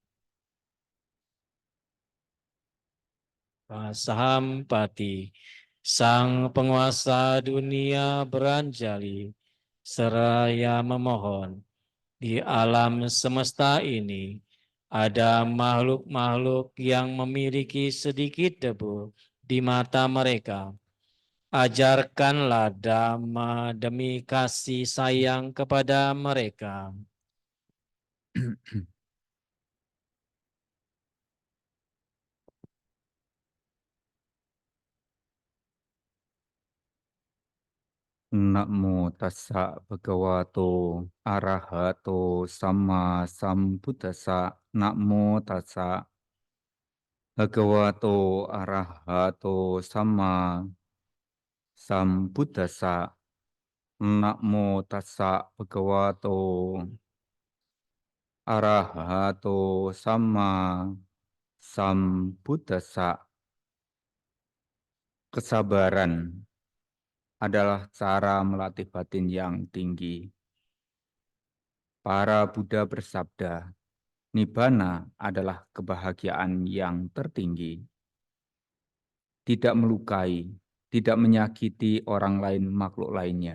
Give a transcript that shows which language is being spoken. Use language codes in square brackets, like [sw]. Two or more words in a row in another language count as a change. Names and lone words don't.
[id] Sahampati, sang penguasa dunia beranjali, seraya memohon, di alam semesta ini ada makhluk-makhluk yang memiliki sedikit debu di mata mereka. Ajarkanlah Dhamma demi kasih sayang kepada mereka. [pi] Namo tassa bhagavato arahato sama sambuddhassa. Namo tassa Bhagavato arahato sama sambuddhassa. Namo tassa bhagavato arahato sama sambuddhassa. [id] Kesabaran adalah cara melatih batin yang tinggi. Para Buddha bersabda, Nibbana adalah kebahagiaan yang tertinggi. Tidak melukai, tidak menyakiti orang lain makhluk lainnya.